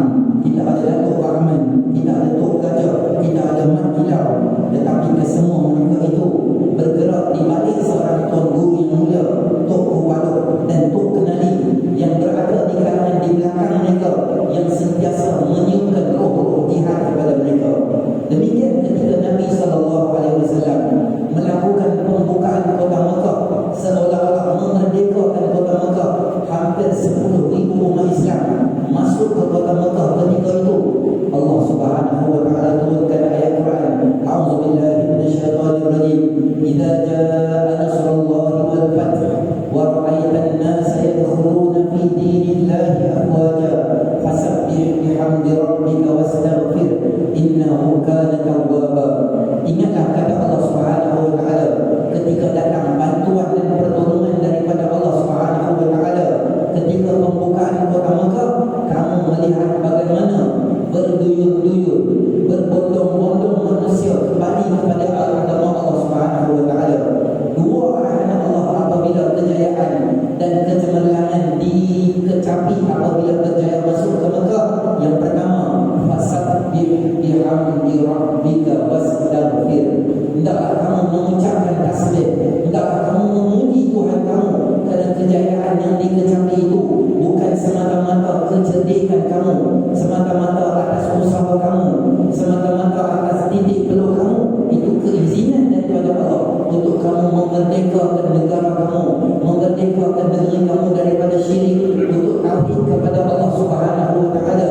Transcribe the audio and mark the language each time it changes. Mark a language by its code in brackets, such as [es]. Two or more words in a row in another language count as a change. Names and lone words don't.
[ms] Kita ada Datuk Rahman, kita ada Tok Gajah, kita ada Mat Kilau, tetapi kesemua mereka itu bergerak di balik seorang tuan guru yang mulia, Tok Kubalok dan Tok Kenali, yang berada di kalangan di belakang mereka, yang sentiasa menyiumkan roh-roh jihad kepada mereka. Demikian ketika Nabi SAW melakukan pembukaan kota Mekah, seolah-olah memerdekakan kota Mekah, hampir 10,000 umat Islam masuk ke kota Mekah ketika itu. Allah [ar] سبحانه وتعالى [ms] turunkan ayat Quran, [ar] أعوذ بالله من الشيطان الرجيم, إذا جاء نصر الله والفتح ورأيت الناس يدخلون في دين الله أفواجا فسبح بحمد ربك واستغفر إنه كان توابا. [ms] Ingatlah kata Allah [ar] سبحانه وتعالى [ms] ketika datang bantuan dan pertolongan daripada Allah [ar] سبحانه وتعالى [ms] ketika pembukaan kota Mekah, kamu melihat bagaimana berduyun-duyun, berbondong-bondong manusia kembali kepada agama Allah [ar] سبحانه وتعالى. [ms] Dua arahan Allah apabila kejayaan dan kecemerlangan dikecapi apabila berjaya masuk ke Mekah. Yang pertama, [ar] فسبح بحمد ربك واستغفر. [ms] Hendaklah kamu mengucapkan tasbih, hendaklah kamu memuji Tuhan kamu kerana kejayaan yang dikecapi itu bukan semata-mata kecerdikan kamu, semata-mata atas usaha kamu, semata-mata atas titik peluh kamu. Itu keizinan daripada Allah untuk kamu memerdekakan negara kamu, memerdekakan negeri kamu daripada syirik, untuk tauhid kepada Allah [ar] سبحانه وتعالى.